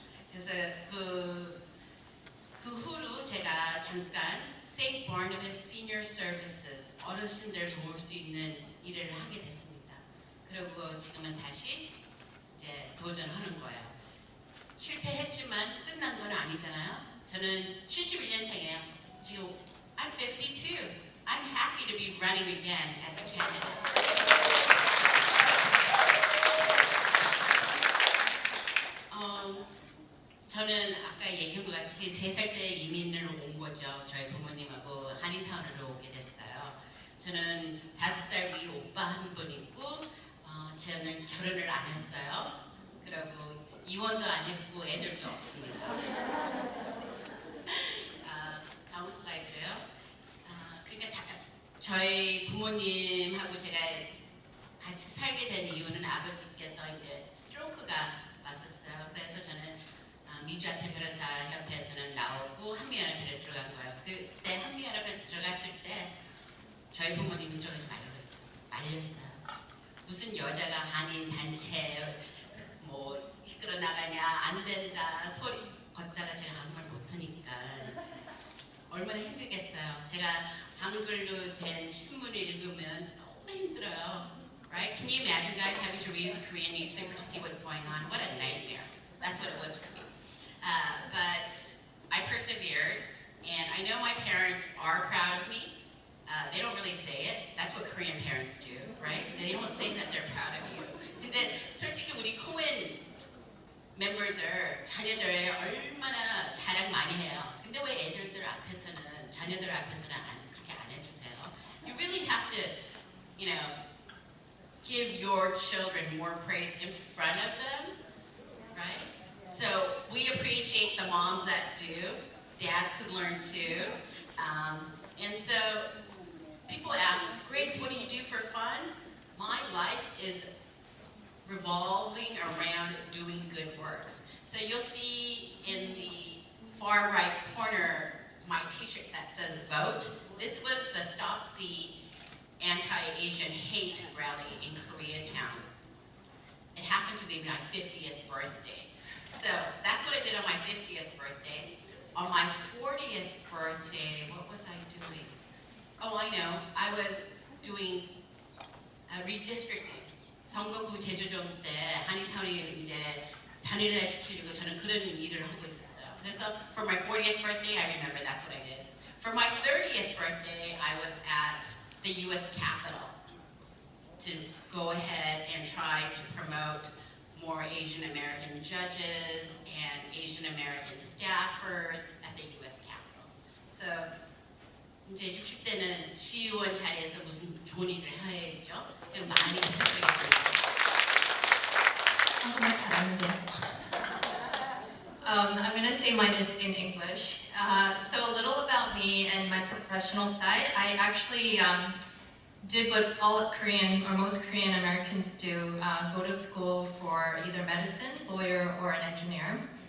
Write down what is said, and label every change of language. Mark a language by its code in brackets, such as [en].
[ko] 그래서 그 후로 제가 잠깐 St. Barnabas Senior Services 어르신들 도울 수 있는 일을 하게 됐습니다. 그리고 지금은 다시 이제 도전하는 거예요. 실패했지만 끝난 건 아니잖아요. 저는 71년생이에요. 지금 [en] I'm 52. I'm happy to be running again as a candidate. [ko] 저는 아까 얘기한 것 같이 3살 때 이민을 온 거죠. 저희 부모님하고 한인타운으로 오게 됐어요. 저는 5살 위 오빠 한 분 있고 저는 결혼을 안 했어요. 그리고 이혼도 안 했고 애들도 없습니다. 다음 슬라이드래요. 그러니까 저희 부모님하고 제가 같이 살게 된 이유는 아버지께서 이제 스트로크가 왔었어요. 그래서 저는 미주아태 변호사 협회에서는 나오고 한미연합회에 들어간 거예요. 그때 한미연합회에 들어갔을 때 저희 부모님이 저기서 말렸어요. 무슨 여자가 한인 단체 뭐 이끌어 나가냐 안 된다 소리 걷다가 제가 한국말 못하니까 얼마나 힘들겠어요. 제가 한글로 된 신문을 읽으면 너무 힘들어요. [en] Right? Can you imagine guys having to read a Korean newspaper to see what's going on? What a nightmare. That's what it was for me. But I persevered, and I know my parents are proud of me. They don't really say it. That's what Korean parents do, right? They don't say that they're proud of you. [ko] 근데 솔직히 우리 코엔 멤버들, 자녀들 얼마나 자랑 많이 해요. 근데 왜 애들들 앞에서는, 자녀들 앞에서는 그렇게 안 해주세요? [en] You really have to, you know, give your children more praise in front of them, right? So we appreciate the moms that do. Dads could learn too. And so people ask, Grace, what do you do for fun? My life is revolving around doing good works. So you'll see in the far right corner my t-shirt that says vote. This was the Stop the Anti-Asian Hate rally in Koreatown. It happened to be my 50th birthday. So that's what I did on my 50th birthday. On my 40th birthday, what was I doing? Oh, I know. I was doing redistricting. [ko] 선거구 재조정 때 한인타운이 이제 단일화 시키려고 저는 그런 일을 하고 있었어요. 그래서 [en] for my 40th birthday, I remember that's what I did. For my 30th birthday, I was at the U.S. Capitol to go ahead and try to promote more Asian American judges and Asian American staffers at the U.S. Capitol. So [ko] 이제 60대는 시의원 자리에서 무슨 좋은 일을 해야겠죠? 많이 부탁드리겠습니다. 한국말 잘하는데. [en] I'm going to say mine in English. So a little about me and my professional side. I actually did what all Korean or most Korean Americans do, go to school for either medicine, lawyer, or an engineer.